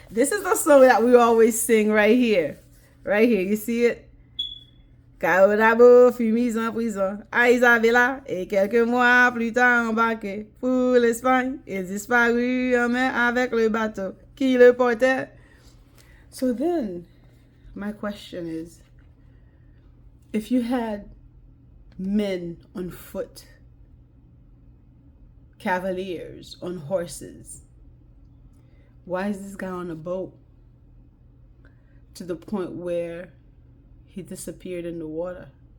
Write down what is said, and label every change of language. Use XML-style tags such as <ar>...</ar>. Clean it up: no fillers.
<en>This is the song that we always sing right here. Right here, you see it?</en> <fr>Kaabu fut mise en prison à Isabella et quelques mois plus tard embarqué pour l'Espagne. Il disparut en mer avec le bateau qui le portait.</fr> <en>So then, my question is, if you had men on foot, cavaliers on horses, why is this guy on a boat to the point where he disappeared in the water?</en>